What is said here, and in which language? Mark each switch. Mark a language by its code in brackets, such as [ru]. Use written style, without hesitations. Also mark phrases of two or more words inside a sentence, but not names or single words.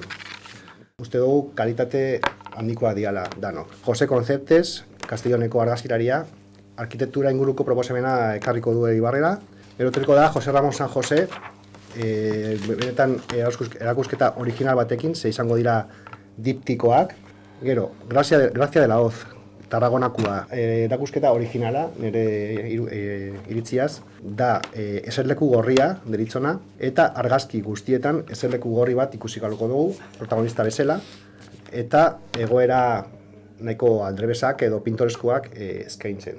[eu] Uste dugu kalitate handikoa diala danok. Jose Conceptes, Castelloneko argazkilaria, arkitektura inguruko proposamena ekarriko du Eibarrera. Eroteriko da Jose Ramon San Jose, benetan erakusketa original batekin, ze izango dira diptikoak. Gero, Gracia de la Hoz, Tarragonakoa, erakusketa originala, nire iritziaz, da eserleku gorria deritzona, eta argazki guztietan eserleku gorri bat ikusi galuko dugu, protagonista bezala, eta egoera nahiko aldrebesak edo pintoreskoak eskaintzen.